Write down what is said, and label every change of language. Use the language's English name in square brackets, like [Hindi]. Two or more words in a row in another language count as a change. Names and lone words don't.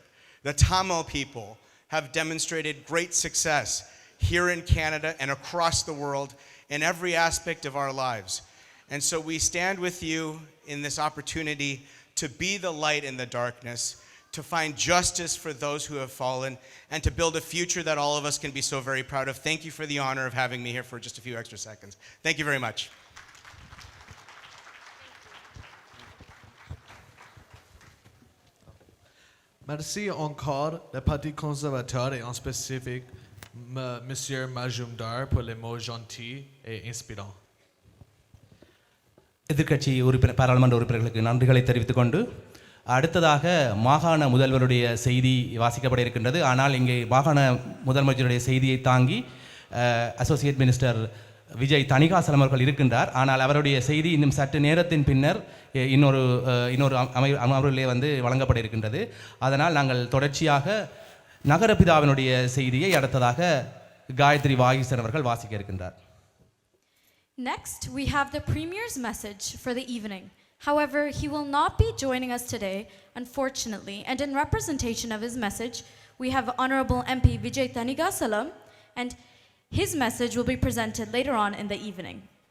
[English] The Tamil people have demonstrated great success here in Canada and across the world in every aspect of our lives. And so we stand with you in this opportunity to be the light in the darkness, to find justice for those who have fallen, and to build a future that all of us can be so very proud of. Thank you for the honor of having me here for just a few extra seconds. Thank you very much. [French] Merci encore, le Parti conservateur et en spécifique Monsieur Majumdar pour les mots gentils et inspirants. [Tamil] எதிர்க்கட்சி உறுப்பினர் பாராளுமன்ற உறுப்பினர்களுக்கு நன்றிகளை தெரிவித்துக் கொண்டு அடுத்ததாக மாகாண முதல்வருடைய செய்தி வாசிக்கப்பட இருக்கின்றது. ஆனால் இங்கே மாகாண முதல்வருடைய செய்தியை தாங்கி [English] Associate Minister [Tamil] விஜய் தணிகாசலம் அவர்கள் இருக்கின்றார். ஆனால் அவருடைய செய்தி இன்னும் சற்று நேரத்தின் பின்னர் இன்னொரு அமர்விலே வழங்கப்பட இருக்கின்றது. அதனால் நாங்கள் தொடர்ச்சியாக நகரபிதாவினுடைய செய்தியை அடுத்ததாக காயத்ரி வாகீசன் அவர்கள் வாசிக்க இருக்கின்றார். [English] Next, we have the Premier's message for the evening. However, he will not be joining us today, unfortunately, and in representation of his message, we have Honorable MP Vijay Thanigasalam, and his message will be presented later on in the evening.